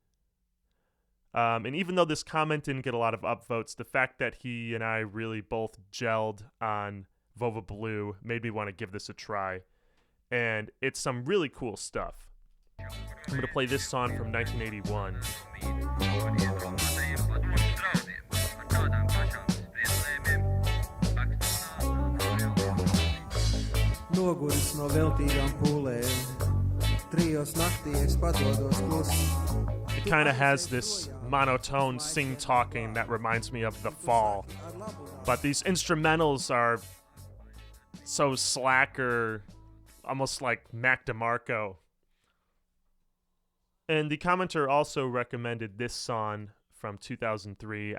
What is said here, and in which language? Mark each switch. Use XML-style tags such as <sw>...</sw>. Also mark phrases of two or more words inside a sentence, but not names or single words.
<en>And even though this comment didn't get a lot of upvotes, the fact that he and I really both gelled on Vova Blue made me want to give this a try. And it's some really cool stuff. I'm going to play this song from 1981.</en> <lv>Noguris no veltīgām pūlēm, trijos naktī es padodos klusi.</lv> <en>It kind of has this monotone sing-talking that reminds me of The Fall. But these instrumentals are so slacker, almost like Mac DeMarco. And the commenter also recommended this song from 2003.</en>